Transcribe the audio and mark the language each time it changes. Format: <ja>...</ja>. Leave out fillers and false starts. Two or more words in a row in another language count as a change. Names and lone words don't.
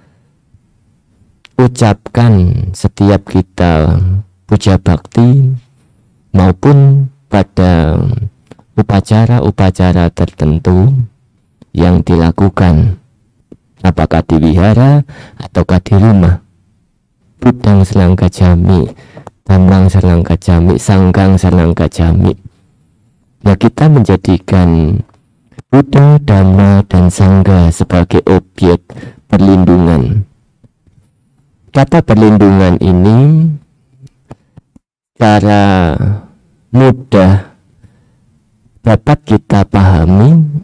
<id>ucapkan setiap kita puja bakti maupun pada upacara-upacara tertentu yang dilakukan, apakah di wihara ataukah di rumah.</id> <pi>Buddhang sarang gacchami, dhammang sarang gacchami, sanghang sarang gacchami.</pi> <id>Nah, kita menjadikan Buddha, Dhamma, dan Sangha sebagai objek perlindungan. Kata perlindungan ini secara mudah dapat kita pahami</id>